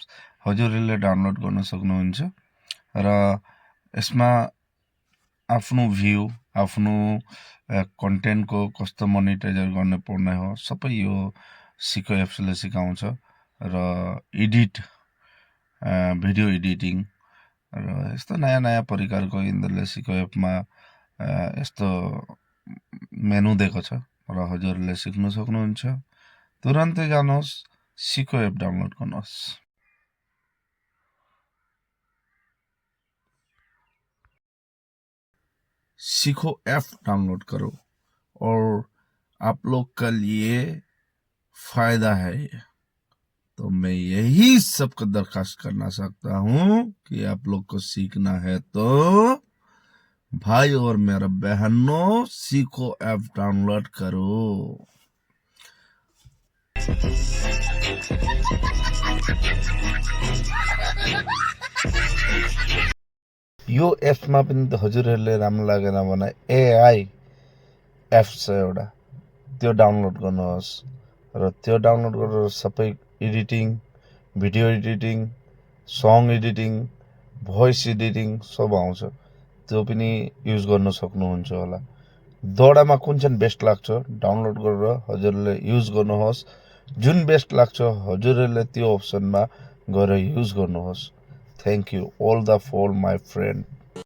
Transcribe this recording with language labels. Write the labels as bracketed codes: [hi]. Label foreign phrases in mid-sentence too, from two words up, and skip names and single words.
[ne] हजुरहरूले डाउनलोड गर्न सक्नुहुन्छ र यसमा आफ्नो भ्यू, आफ्नो कन्टेन्टको कस्तो मोनिटाइजर गर्ने पर्ने हो सबै यो सिखो एप्सले सिकाउँछ र [en] video editing [ne] र यस्तो नयाँ नयाँ प्रकारको यिनीहरूले सिखो एपमा यस्तो मेनु दिएको छ र हजुरहरूले सिक्नु सक्नुहुन्छ। तुरन्तै जानुहोस्, सिखो एप डाउनलोड गर्नुहोस्। [hi] सीखो ऐप डाउनलोड करो और आप लोग का लिए फायदा है। तो मैं यही सबको दरखास्त करना चाहता हूं कि आप लोग को सीखना है तो भाई और मेरा बहनों सीखो ऐप डाउनलोड करो। [ne] यो एप्समा पनि त हजुरहरूले राम्रो लागेन भने एआई एप्स छ एउटा, त्यो डाउनलोड गर्नुहोस् र त्यो डाउनलोड गरेर सबै एडिटिङ, [en] video editing, song editing, voice editing [ne] सब आउँछ। त्यो पनि युज गर्न सक्नुहुन्छ होला। दोडामा कुन चाहिँ बेस्ट लाग्छ डाउनलोड गरेर हजुरहरूले युज गर्नुहोस्। जुन बेस्ट लाग्छ हजुरहरूले त्यो अप्सनमा गएर युज गर्नुहोस्। [en] thank you all the for my friend।